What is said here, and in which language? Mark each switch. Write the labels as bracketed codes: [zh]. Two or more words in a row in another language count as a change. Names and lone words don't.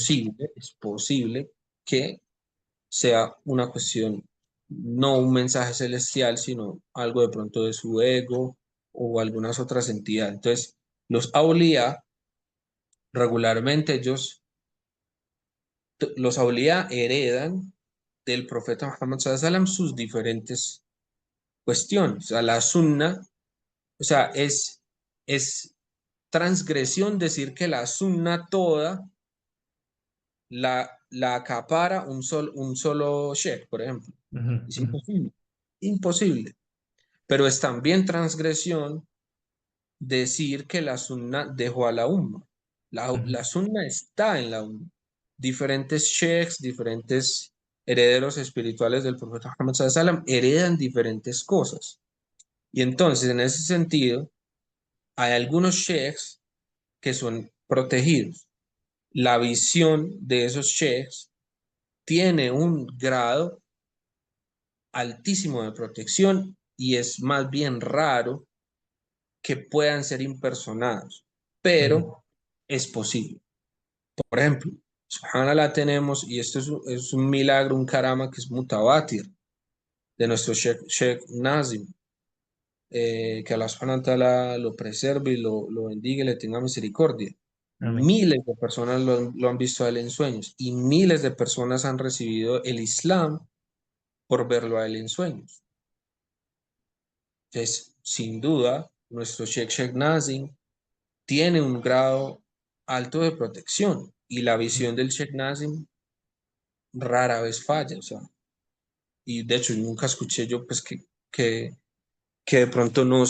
[es] es posible que sea una cuestión, no un mensaje celestial, sino algo de pronto de su ego o algunas otras entidades. Entonces, los Auliá, regularmente los Auliá heredan del profeta Muhammad [ar] صلى الله عليه وسلم [es] sus diferentes cuestiones. O sea, la sunna, o sea, es transgresión decir que la sunna toda la acapara un solo sheikh, por ejemplo. ujú, Es ujú, imposible, imposible. Pero es también transgresión decir que la sunna dejó a la umma. ujú, La sunna está en la umma. Diferentes sheikhs, diferentes herederos espirituales del profeta Muhammad [ar] صلى الله عليه وسلم [es] heredan diferentes cosas. Y entonces, en ese sentido, hay algunos sheikhs que son protegidos. La visión de esos sheikhs tiene un grado altísimo de protección y es más bien raro que puedan ser impersonados, ujú, pero es posible. Por ejemplo, subhanallah tenemos, y esto es un milagro, un karama que es mutawatir de nuestro Sheikh Nazim, que [ar] الله سبحانه وتعالى [es] lo preserve y lo bendiga y le tenga misericordia. amén. Miles de personas lo han visto a él en sueños y miles de personas han recibido el Islam por verlo a él en sueños. Entonces, sin duda, nuestro Sheikh Nazim tiene un grado alto de protección y la visión del Sheikh Nazim rara vez falla, o sea, y de hecho nunca escuché yo pues que, que de pronto